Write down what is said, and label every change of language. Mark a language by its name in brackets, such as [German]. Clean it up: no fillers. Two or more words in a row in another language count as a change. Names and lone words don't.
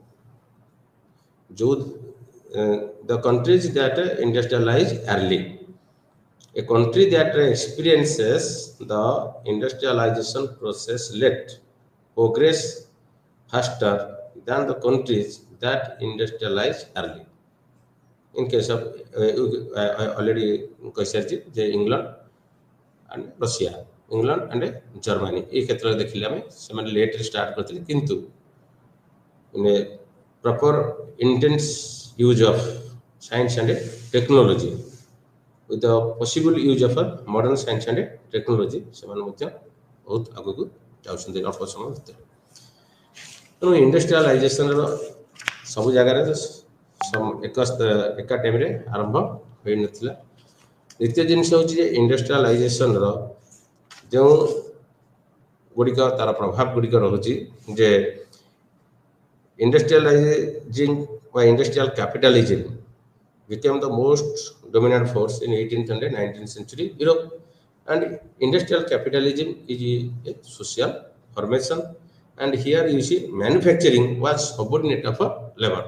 [English] The countries that industrialize early. A country that experiences the industrialization process led progress faster than the countries that industrialize early. In case of I already [Odia] କହିସାରିଛି ଯେ ଇଂଲଣ୍ଡ [English] and Russia, England and Germany [Odia] এই ক্ষেত্ରରେ ଦେଖିଲେ ଆମେ ସେମାନେ ଲେଟ୍ରେ ଷ୍ଟାର୍ଟ କରିଥିଲେ କିନ୍ତୁ [English] in a proper intense use of science and technology with the possible use of modern science and technology [Odia] ସେମାନେ ମଧ୍ୟ ବହୁତ ଆଗକୁ ଯାଉଛନ୍ତି ଅଳ୍ପ ସମୟ ଭିତରେ। ତେଣୁ ଇଣ୍ଡଷ୍ଟ୍ରିଆଲାଇଜେସନର ସବୁ ଜାଗାରେ ଏକା ଟାଇମରେ ଆରମ୍ଭ ହୋଇନଥିଲା। ଦ୍ୱିତୀୟ ଜିନିଷ ହେଉଛି ଯେ ଇଣ୍ଡଷ୍ଟ୍ରିଆଲାଇଜେସନର ଯେଉଁ ଗୁଡ଼ିକ ତାର ପ୍ରଭାବ ଗୁଡ଼ିକ ରହୁଛି ଯେ [English] industrializing or industrial capitalism became the most dominant force in 18th and 19th century Europe, and industrial capitalism is a social formation, and here you see manufacturing was subordinate of labor.